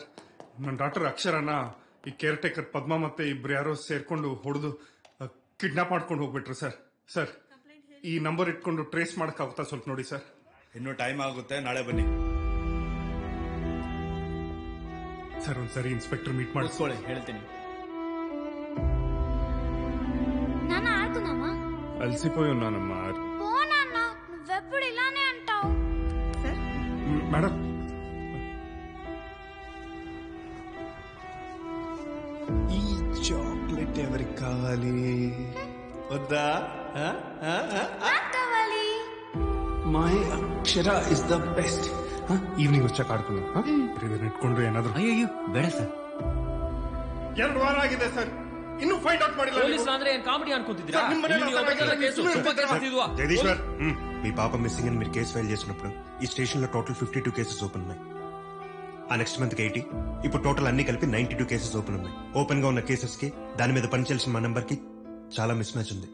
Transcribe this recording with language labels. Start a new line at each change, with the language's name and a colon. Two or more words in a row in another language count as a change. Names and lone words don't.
Kannada: ನನ್ನ ಡಾಕ್ಟರ್ ಅಕ್ಷರನ ಈ
English: care taker
Kannada: ಪದ್ಮ ಮತ್ತೆ ಇಬ್ರು ಯಾರೋ ಸೇರ್ಕೊಂಡು ಹೊಡೆದು ಕಿಡ್ನಾಪ್ ಮಾಡ್ಕೊಂಡು ಹೋಗ್ಬಿಟ್ರು ಸರ್. ಸರ್ ಈ ನಂಬರ್ ಇಟ್ಕೊಂಡು ಟ್ರೇಸ್ ಮಾಡಕ್ ಆಗುತ್ತಾ ಸ್ವಲ್ಪ ನೋಡಿ ಸರ್. ಇನ್ನೂ ಟೈಮ್ ಆಗುತ್ತೆ, ನಾಳೆ ಬನ್ನಿ ಸರ್. ಒಂದ್ಸರಿ
English: inspector meet
Kannada: ಮಾಡಿಸ್ಕೊಳ್ಳಿ, ಹೇಳ್ತೀನಿ.
Telugu: నాన్న ఆడుకుందామా? అలసిపోయి ఉన్నానమ్మా. పో నాన్న, నువ్వెప్పుడు ఇలానే అంటావు. మేడం ఈ చాక్లెట్ ఎవరికి కావాలి? వద్దా? కావాలి.
English: My Akshara is the best.
Telugu: ఈవినింగ్ వచ్చాక ఆడుకుందాం.
Kannada: ಇದನ್ನ ಇಟ್ಕೊಂಡು ಏನಾದ್ರು. ಅಯ್ಯೋ ಬೇಡ ಸರ್. 2 ವಾರ ಆಗಿದೆ ಸರ್, ಇನ್ನೂ
English: find out
Kannada: ಮಾಡಿಲ್ಲ.
Telugu: పోలీసులు ಅಂದ್ರೆ ఏం కామెడీ అనుకుంటున్నారా? జగదీశ్వర్, మీ పాప మిస్సింగ్ అని మీరు కేసు ఫైల్ చేసినప్పుడు ఈ స్టేషన్ లో
English: total 52 cases open
Telugu: ఉన్నాయి. ఆ
English: next month
Telugu: 80, ఇప్పుడు టోటల్ అన్ని కలిపి 92
English: cases open
Telugu: ఉన్నాయి. ఓపెన్ గా ఉన్న కేసెస్ కి దాని మీద పనిచేయాల్సిన మా నంబర్ కి చాలా
English: mismatch
Telugu: ఉంది.